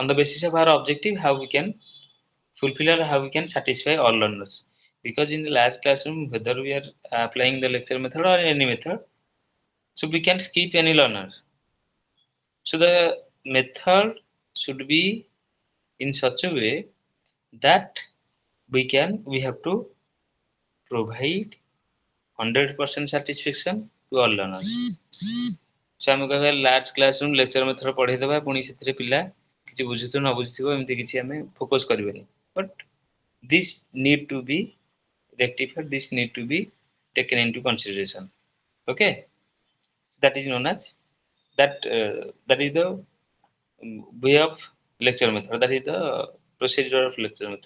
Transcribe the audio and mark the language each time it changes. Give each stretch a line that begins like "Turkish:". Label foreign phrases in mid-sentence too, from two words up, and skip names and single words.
English: the basis of our objective how we can fulfill or how we can satisfy all learners because in the large classroom whether we are applying the lecture method or any method so we can skip any learner so the method should be in such a way that we have to provide 100% satisfaction to all learners.
Odia: So ଆମେ କହିବା
English: large classroom lecture method
Odia: ପଢେଇ ଦେବା ପୁଣି ସେଥିରେ ପିଲା କିଛି ବୁଝୁଥିବ ନ ବୁଝୁଥିବ ଏମିତି କିଛି ଆମେ ଫୋକସ୍ କରିବାନି ବଟ୍
English: this need to be rectified, this need to be taken into consideration. Okay, that is known as that is the way of lecture method, that is the procedure of lecture method.